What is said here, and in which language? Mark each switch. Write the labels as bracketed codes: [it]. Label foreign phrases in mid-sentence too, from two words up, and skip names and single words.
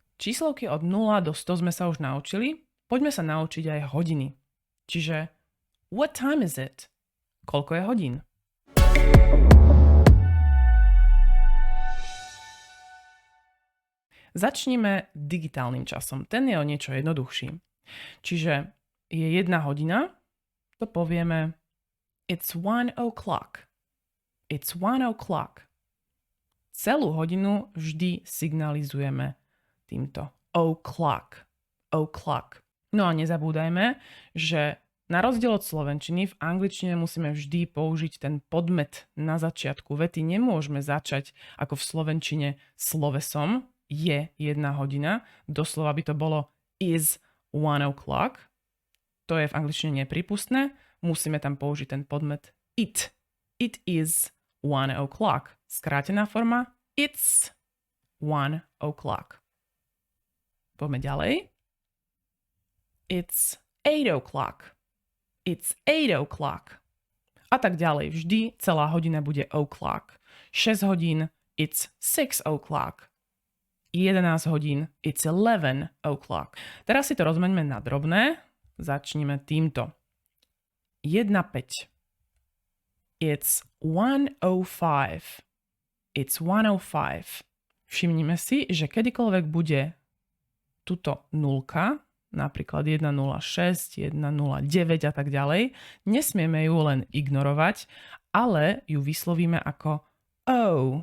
[sk] Číslovky od 0 do 100 sme sa už naučili, poďme sa naučiť aj hodiny. [en] Čiže what time is it? [sk] Koľko je hodín? Začnime digitálnym časom. Ten je o niečo jednoduchší. Čiže je 1 hodina, to povieme [en] it's 1 o'clock. It's 1 o'clock. [sk] Celú hodinu vždy signalizujeme týmto o'clock. O'clock. No a nezabúdajme, že na rozdiel od slovenčiny v angličtine musíme vždy použiť ten podmet na začiatku vety. Nemôžeme začať ako v slovenčine slovesom je 1 hodina. Doslova by to bolo [en] is 1 o'clock. [sk] To je v angličtine neprípustné. Musíme tam použiť ten podmet it. [en] It is 1 o'clock. [sk] Skrátená forma [en] it's 1 o'clock. [sk] Poďme ďalej. [en] It's 8 o'clock. It's 8 o'clock. [sk] A tak ďalej. Vždy celá hodina bude o'clock. 6 hodín, [en] it's 6 o'clock. [sk] 11 hodín, [en] it's 11 o'clock. [sk] Teraz si to rozmeňme na drobné. Začneme týmto. 1:05. [en] It's 1:05. It's 1:05. [sk] Všimnime si, že kedykoľvek bude tuto nulka, napríklad 1:06, 1:09 a tak ďalej, nesmieme ju len ignorovať, ale ju vyslovíme ako O.